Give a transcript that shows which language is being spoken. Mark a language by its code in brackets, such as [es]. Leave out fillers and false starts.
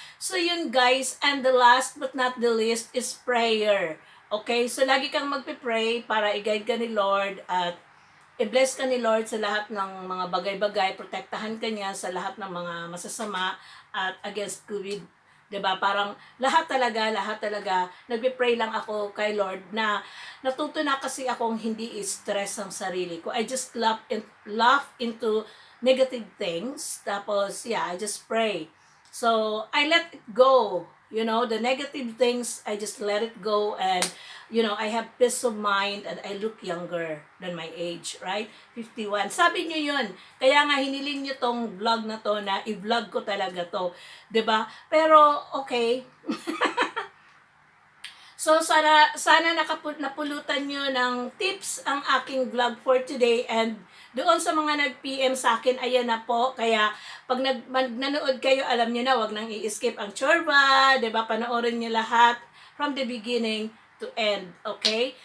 [en] So, yun guys, and the last but not the least is prayer. Okay? [tl] So, lagi kang magpe-pray para i-guide ka ni Lord at i-bless ka ni Lord sa lahat ng mga bagay-bagay, protektahan ka niya sa lahat ng mga masasama at against COVID. 'Di ba? Parang lahat talaga nagpe-pray lang ako kay Lord na natuto na kasi akong hindi i-stress ang sarili ko. [en] I just laugh into negative things. Tapos I just pray. So I let it go. The negative things, I just let it go, and I have peace of mind, and I look younger than my age, right? [tl] 51. Sabi niyo yun. Kaya nga hiniling niyo tong vlog na to na i-vlog ko talaga to. 'Di ba? Pero okay. So sana napulutan niyo ng tips ang aking vlog for today, and doon sa mga nag-PM sa akin, ayan na po. Kaya pag nanood kayo, alam niyo na, wag nang i-skip ang chorba, 'di ba? Panoorin niyo lahat [en] from the beginning to end, okay?